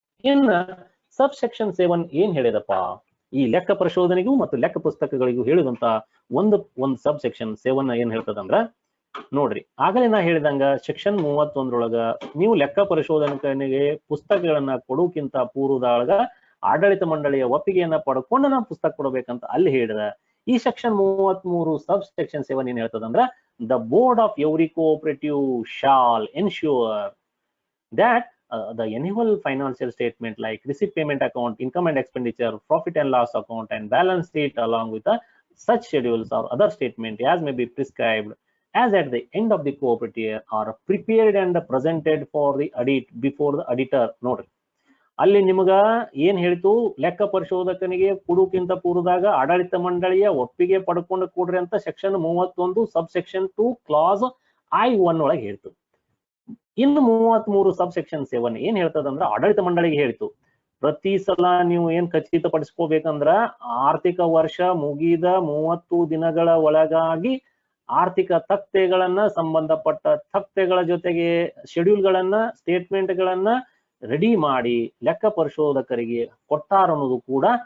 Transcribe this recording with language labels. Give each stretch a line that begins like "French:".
Kannada: ಇನ್ನ ಸಬ್ ಸೆಕ್ಷನ್ 7 ಏನ್ ಹೇಳಿದಪ್ಪ, ಈ ಲೆಕ್ಕ ಪರಿಶೋಧನೆಗೂ ಮತ್ತು ಲೆಕ್ಕ ಪುಸ್ತಕಗಳಿಗೂ ಹೇಳಿದಂತ ಒಂದು ಸಬ್ ಸೆಕ್ಷನ್ 7 ಏನ್ ಹೇಳ್ತದಂದ್ರ ನೋಡ್ರಿ, ಆಗಲೇ ನಾ ಹೇಳಿದಂಗ ಸೆಕ್ಷನ್ 31 ನೀವು ಲೆಕ್ಕ ಪರಿಶೋಧನೆಗೆ ಪುಸ್ತಕಗಳನ್ನ ಕೊಡೋಕ್ಕಿಂತ ಪೂರ್ವದೊಳಗ ಆಡಳಿತ ಮಂಡಳಿಯ ಒಪ್ಪಿಗೆಯನ್ನ ಪಡ್ಕೊಂಡು ನಾವು ಪುಸ್ತಕ ಕೊಡಬೇಕಂತ ಅಲ್ಲಿ ಹೇಳಿದ. ಈ ಸೆಕ್ಷನ್ 33 ಸಬ್ ಸೆಕ್ಷನ್ 7 ಏನ್ ಹೇಳ್ತದಂದ್ರ
English: the board of every cooperative shall ensure that the annual financial statement like receipt payment account, income and expenditure, profit and loss account and balance sheet along with such schedules or other statement as may be prescribed as at the end of the cooperative year are prepared and presented for the audit before the auditor.
Kannada: ನೋಡ್ರಿ ಅಲ್ಲಿ ನಿಮಗ ಏನ್ ಹೇಳ್ತು, ಲೆಕ್ಕ ಪರಿಶೋಧಕನಿಗೆ ಕೊಡುಕ್ಕಿಂತ ಪೂರ್ವದಾಗ ಆಡಳಿತ ಮಂಡಳಿಯ ಒಪ್ಪಿಗೆ ಪಡ್ಕೊಂಡು ಕೊಡ್ರಿ ಅಂತ ಸೆಕ್ಷನ್ 31 ಸಬ್ ಸೆಕ್ಷನ್ 2 ಕ್ಲಾಸ್ I1 ಒಳಗೆ ಹೇಳ್ತು. ಇನ್ನು 33 ಸಬ್ ಸೆಕ್ಷನ್ 7 ಏನ್ ಹೇಳ್ತದಂದ್ರ ಆಡಳಿತ ಮಂಡಳಿಗೆ ಹೇಳ್ತು, ಪ್ರತಿ ಸಲ ನೀವು ಏನ್ ಖಚಿತಪಡಿಸ್ಕೋಬೇಕಂದ್ರ ಆರ್ಥಿಕ ವರ್ಷ ಮುಗಿದ 30 ದಿನಗಳ ಒಳಗಾಗಿ ಆರ್ಥಿಕ ತಕ್ತೆಗಳನ್ನ ಸಂಬಂಧಪಟ್ಟ ತಕ್ತೆಗಳ ಜೊತೆಗೆ ಶೆಡ್ಯೂಲ್ ಗಳನ್ನ ಸ್ಟೇಟ್ಮೆಂಟ್ ಗಳನ್ನ ರೆಡಿ ಮಾಡಿ ಲೆಕ್ಕ ಪರಿಶೋಧಕರಿಗೆ ಕೊಟ್ಟಾರ ಅನ್ನೋದು ಕೂಡ